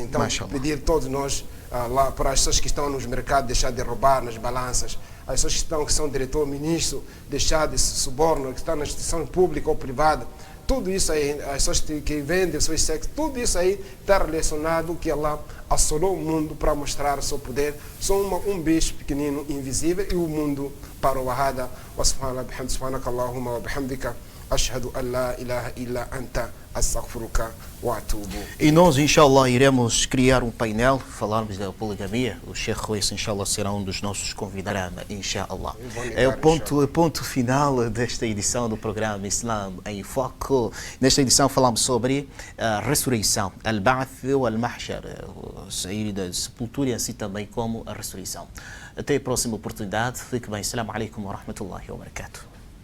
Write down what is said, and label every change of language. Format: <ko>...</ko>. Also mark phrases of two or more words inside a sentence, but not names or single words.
<pt>então, pedir todos nós lá para as pessoas que estão nos mercados deixar de roubar nas balanças, as pessoas que são diretor, ministro, deixar de suborno, que estão na instituição pública ou privada. Tudo isso aí, as pessoas que vendem seus sexos, tudo isso aí está relacionado que Allah assolou o mundo para mostrar o seu poder. Só um bicho pequenino, invisível, e o mundo para o ahada.</pt> <ar>وسبحانك اللهم وبحمدك أشهد أن لا إله إلا أنت أستغفرك وأتوب.</ar> <pt>E nós, inshallah, iremos criar um painel, falarmos da poligamia. O Sheikh Ruiz, inshallah, será um dos nossos convidados, inshallah. É o ponto final desta edição do programa Islam em Foco. Nesta edição falamos sobre a ressurreição,</pt> <ar>البعث ou المحشر,</ar> <pt>sair da sepultura e assim também como a ressurreição. Até a próxima oportunidade. Fique bem.</pt> <ar>السلام عليكم ورحمة الله وبركاته.</ar>